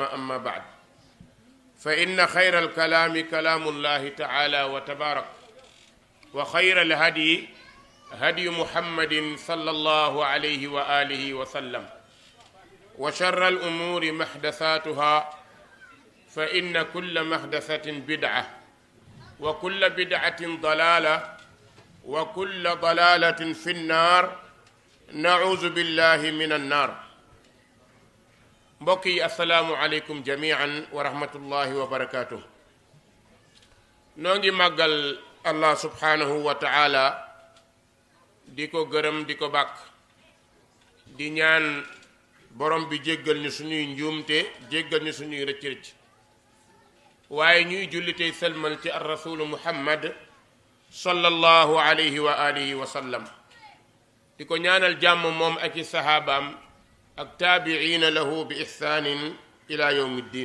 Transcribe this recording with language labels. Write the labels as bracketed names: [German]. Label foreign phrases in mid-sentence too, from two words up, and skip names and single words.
[Arabic] أما بعد، فإن خير الكلام كلام الله تعالى وتبارك، وخير الهدي هدي محمد صلى الله عليه وآله وسلم، وشر الأمور محدثاتها، فإن كل محدثة بدعة، وكل بدعة ضلالة، وكل ضلالة في النار. نعوذ بالله من النار. [Wolof] mbokk yi [Arabic] السلام عليكم جميعا ورحمة الله وبركاته. [Wolof] noo ngi màggal [Arabic] الله سبحانه وتعالى, [Wolof] di ko gërëm di ko bàkk, di ñaan borom bi jéggal ñu suñuy njuumte, jéggal ñu suñuy rëcc-rëcc, waaye ñuy jullitey selmal ci [Arabic] الرسول محمد صلى الله عليه وعلى آله وسلم, [Wolof] di ko ñaanal jàmm moom ak i sahaabaam ak [Arabic] تابعين لهم بإحسان إلى يوم الدين.